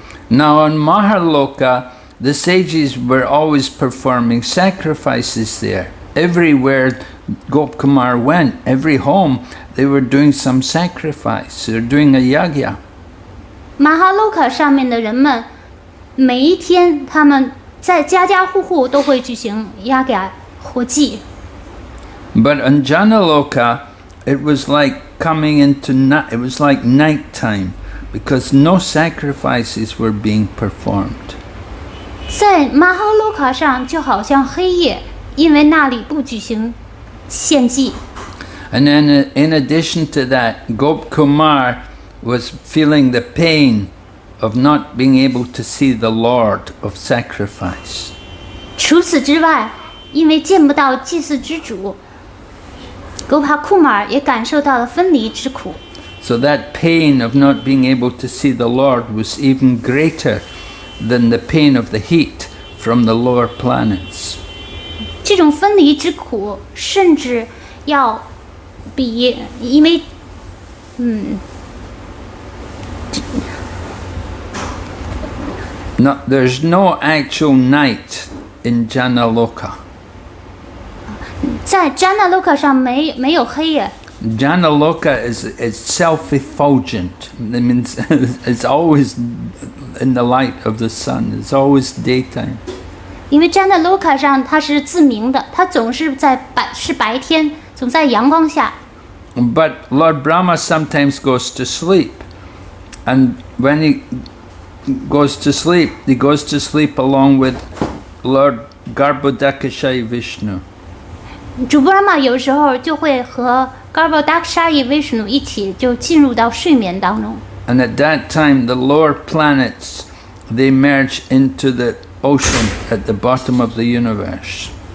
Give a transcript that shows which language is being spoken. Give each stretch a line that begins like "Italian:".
English: Now on Maharloka, the sages were always performing sacrifices there. Everywhere Gopkumar went, every home, they were doing some sacrifice. They're doing a yagya.
Chinese: 马哈洛卡上面的人们，每一天他们在家家户户都会举行yagya火祭。
English: But on Janaloka, it was like it was like nighttime, because no sacrifices were being performed.
Chinese: 在马哈洛卡上就好像黑夜，因为那里不举行献祭。
English: And then in addition to that, Gopkumar was feeling the pain of not being able to see the Lord of sacrifice.
Chinese: 除此之外，因为见不到祭祀之主，狗帕库马尔也感受到了分离之苦。
English: So that pain of not being able to see the Lord was even greater than the pain of the heat from the lower planets.
Chinese: 这种分离之苦，甚至要比因为
English: No, there's no actual night in Janaloka.
Chinese: 在詹那洛卡上没有黑夜。
English: Janaloka is self-effulgent. That means it's always in the light of the sun. It's always daytime.
Chinese: 因为詹那洛卡上它是自明的，它总是是白天，总在阳光下。
English: But Lord Brahma sometimes goes to sleep, and when he goes to sleep, he goes to sleep along with Lord Garbhodakashayi Vishnu.
Chinese: 主 Brahma 有时候就会和 Garbhodakashayi Vishnu 一起就进入到睡眠当中。
English: And at that time, the lower planets, they merge into the ocean at the bottom of the universe.